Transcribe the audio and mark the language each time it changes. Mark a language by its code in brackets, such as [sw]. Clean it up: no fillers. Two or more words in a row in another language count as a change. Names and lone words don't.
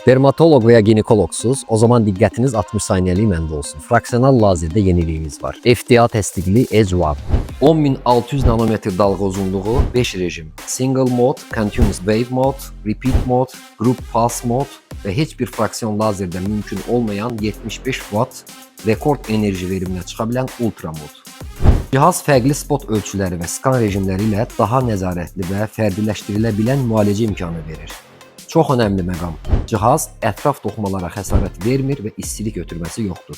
[az] Dermatolog veya ginekologsuz, o zaman diqqətiniz 60 saniyəlik məndə olsun. Fraksional lazerdə yeniliyimiz var. FDA təsdiqli Edge One. 10600 nanometr dalğa uzunluğu, 5 rejim. [en] Single mode, continuous wave mode, repeat mode, group pulse mode [az] və heç bir fraksion lazerdə mümkün olmayan 75 watt rekord enerji veriminə çıxa bilən ultra mod. Cihaz fərqli spot ölçüləri və skan rejimləri ilə daha nəzarətli və fərdiləşdirilə bilən müalicə imkanı verir. Çox önəmli məqam. Cihaz ətraf toxumalara xəsarət vermir və istilik ötürməsi yoxdur.